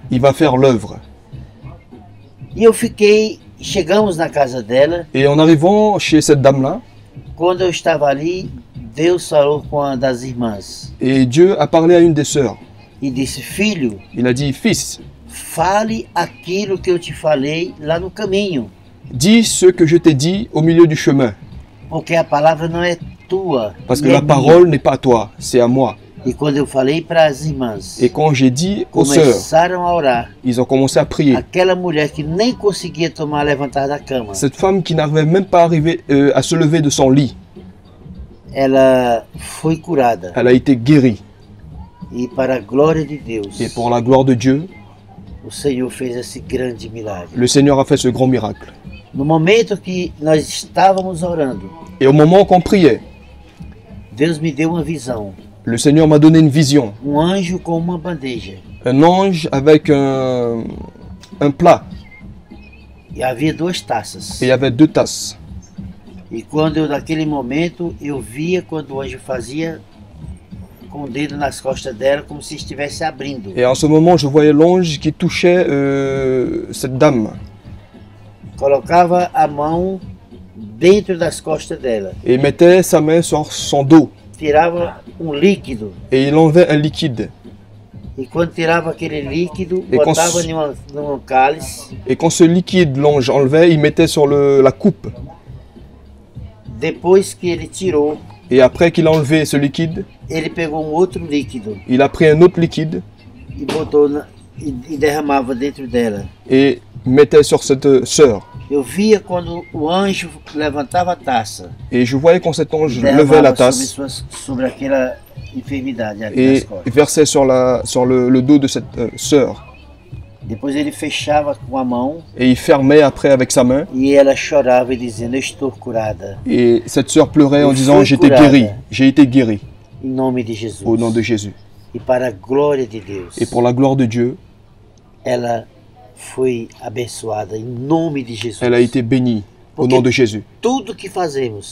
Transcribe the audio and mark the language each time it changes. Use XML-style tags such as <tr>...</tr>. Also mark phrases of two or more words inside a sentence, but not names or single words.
<fr>il va faire l'œuvre.</fr> <pt>E eu chegamos na casa dela.</pt> <fr>Et en arrivant chez cette dame-là,</fr> <pt>Quando eu estava ali, Deus falou com uma das irmãs</pt> <fr>et Dieu a parlé à une des sœurs.</fr> <pt>e disse: Filho,</pt> <fr>Il a dit, fils,</fr> <pt>fale aquilo que eu te falei lá no caminho,</pt> <fr>dis ce que je t'ai dit au milieu du chemin.</fr> <pt>porque a palavra não é tua.</pt> <fr>Parce que</fr> <pt>é</pt> <fr>la</fr> <pt>minha.</pt> <fr>parole n'est pas à toi, c'est à moi.</fr> <pt>E quando eu falei para as irmãs,</pt> <fr>Et quand j'ai dit aux sœurs,</fr> <pt>começaram a orar.</pt> <fr>ils ont commencé à prier.</fr> <pt>Aquela mulher que nem conseguia levantar da cama,</pt> <fr>Cette femme qui n'arrivait même pas à se lever de son lit,</fr> <pt>ela foi curada.</pt> <fr>elle a été guérie.</fr> <pt>E para a glória de Deus,</pt> <fr>Et pour la gloire de Dieu,</fr> <pt>o Senhor fez esse grande milagre.</pt> <fr>le Seigneur a fait ce grand miracle.</fr> <pt>No momento que nós estávamos orando,</pt> <fr>Et au moment qu'on priait,</fr> <pt>Deus me deu uma visão.</pt> <fr>le Seigneur m'a donné une vision.</fr> <pt>Anjo com uma bandeja.</pt> <fr>Un ange avec un plat.</fr> <pt>E havia duas taças.</pt> <fr>Et il y avait 2 tasses.</fr> <pt>E quando naquele momento, eu via quando o anjo fazia com o dedo nas costas dela, como se estivesse abrindo.</pt> <fr>Et en ce moment, je voyais l'ange qui touchait cette dame.</fr> <pt>Colocava a mão dentro das costas dela.</pt> <fr>Et il mettait sa main sur son dos.</fr> <pt>Tirava um líquido.</pt> <fr>Et il enlevait un liquide.</fr> <pt>E quando tirava aquele líquido, E botava num cálice.</pt> <fr>Et quand ce liquide, l'ange enlevait, il mettait sur la coupe.</fr> <pt>Depois que ele tirou,</pt> <fr>Et après qu'il a enlevé ce liquide,</fr> <pt>ele pegou um outro líquido</pt> <fr>il a pris un autre liquide</fr> <pt>e botou e derramava dentro dela.</pt> <fr>et mettait sur cette sœur.</fr> <pt>Eu via quando o anjo levantava a taça,</pt> <fr>Et je voyais quand cet ange levait</fr> <pt>derramava</pt> <fr>la tasse</fr> <pt>sobre aquela enfermidade ali</pt> <fr>et</fr> <pt>nas costas.</pt> <fr>versait sur le dos de cette sœur.</fr> <pt>Depois ele fechava com a mão</pt> <fr>Et il fermait après avec sa main.</fr> <pt>e ela chorava dizendo: "Eu estou curada,</pt> <fr>Et cette sœur pleurait en Il disant, faut j'étais</fr> <pt>curada.</pt> <fr>guéri, j'ai été guéri</fr> <pt>em nome de Jesus."</pt> <fr>au nom de Jésus.</fr> <pt>E para a glória de Deus,</pt> <fr>Et pour la gloire de Dieu,</fr> <pt>ela foi abençoada em nome de Jesus.</pt> <fr>elle a été bénie au</fr> <pt>Porque</pt> <fr>nom de Jésus.</fr> <pt>tudo que fazemos</pt>